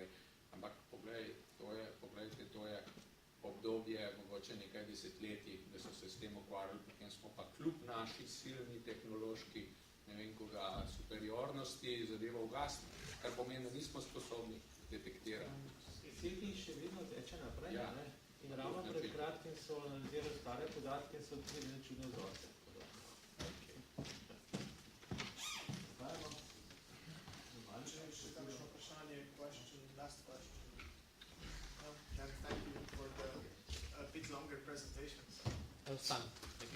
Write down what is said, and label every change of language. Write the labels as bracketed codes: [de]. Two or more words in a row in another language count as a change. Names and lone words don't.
[sl] Ampak poglejte, to je obdobje, mogoče nekaj desetletij, da so se s tem ukvarjali, potem smo pa kljub naši silni tehnološki, ne vem koga, superiornosti zadevo ugasnili, kar pomeni, da nismo sposobni detektirati. SETI še vedno teče naprej, Ja. ne? In ravno pred kratkim so analizirali stare podatke in so odkrili čudne vzorce. Še kakšno vprašanje, [en] last question. No, then thank you for the a bit longer presentation. Fun.